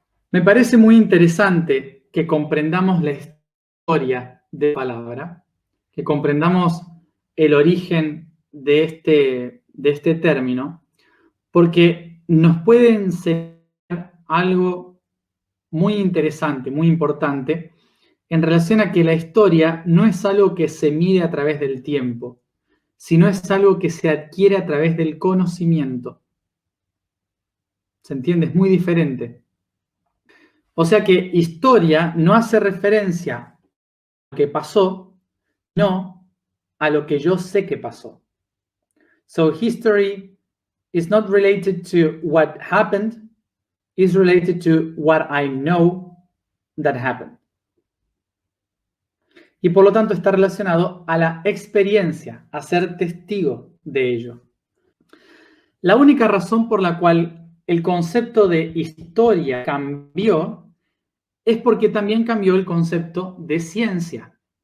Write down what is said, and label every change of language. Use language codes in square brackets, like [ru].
[es] Me parece muy interesante que comprendamos la historia de la palabra, que comprendamos el origen de este término, porque nos puede enseñar algo muy interesante, muy importante, en relación a que la historia no es algo que se mide a través del tiempo, sino es algo que se adquiere a través del conocimiento. ¿Se entiende? Es muy diferente. O sea que historia no hace referencia a lo que pasó, no a lo que yo sé que pasó. [en] So history is not related to what happened, it's related to what I know that happened. [es] Y por lo tanto está relacionado a la experiencia, a ser testigo de ello. La única razón por la cual el concepto de historia cambió es porque también cambió el concepto de ciencia.